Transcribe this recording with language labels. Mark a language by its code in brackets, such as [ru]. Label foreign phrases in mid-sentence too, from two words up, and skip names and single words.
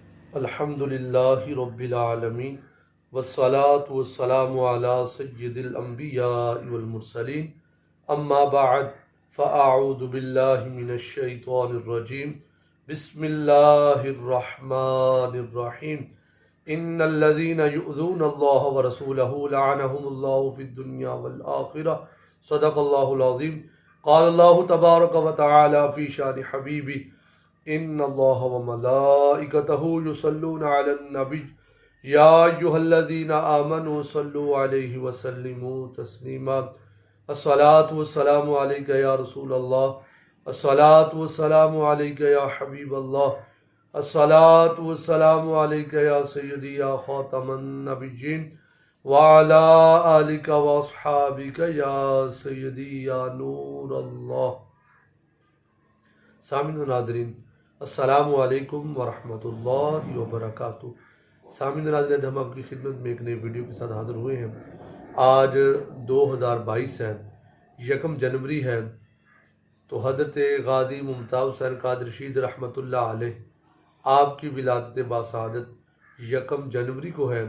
[ar] الحمد لله رب العالمين والصلاة والسلام على سيد الأنبياء والمرسلين أما بعد فأعوذ بالله من الشيطان الرجيم بسم الله الرحمن الرحيم إن الذين يؤذون الله ورسوله لعنهم الله في الدنيا والآخرة صدق الله العظيم قال الله تبارك و تعالى في شأن حبيبي إن الله وملائكته يصلون على النبي يا أيها الذين آمنوا صلوا عليه وسلموا تسليما الصلاة والسلام عليك يا رسول الله الصلاة والسلام عليك يا حبيب الله الصلاة والسلام عليك يا سيدي يا خاتم النبيين وعلى آلك وأصحابك يا سيدي يا نور الله. [ur] سامعین ناظرین [ar] السلام عليكم ورحمة الله وبركاته. [ur] سامعین ناظرین، ہم آپ کی خدمت میں ایک نئی ویڈیو کے ساتھ حاضر ہوئے ہیں. آج 2022 ہے، 1 جنوری ہے. تو حضرت غازی ممتاز قادری [ar] رحمۃ اللہ علیہ [ur] آپ کی ولادت باسعادت 1 جنوری کو ہے.